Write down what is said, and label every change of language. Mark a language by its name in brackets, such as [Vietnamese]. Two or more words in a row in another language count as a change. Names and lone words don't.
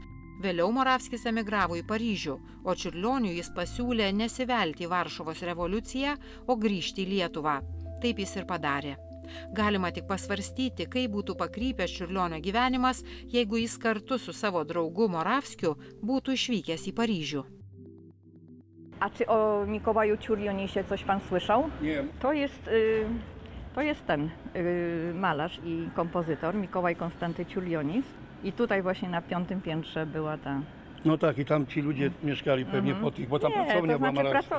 [Lithuanian] Vėliau Moravskis emigravo į Paryžių, o Čiurlioniui jis pasiūlė nesivelti į Varšuvos revoliuciją, o grįžti į Lietuvą. Taip jis ir padarė. Galima tik pasvarstyti, kaip būtų pakrypęs Čiurlionio gyvenimas, jeigu jis kartu su savo draugu Moravskiu būtų išvykęs į Paryžių. [Polish] A czy o Mikołaju Čiurlionisie coś pan słyszał? Nie. To jest ten malarz i kompozytor Mikołaj Konstanty Čiurlionis. I tutaj właśnie na 5. piętrze była ta... No tak, i tam ci ludzie mieszkali pewnie po tych, bo tam pracownia była malarska.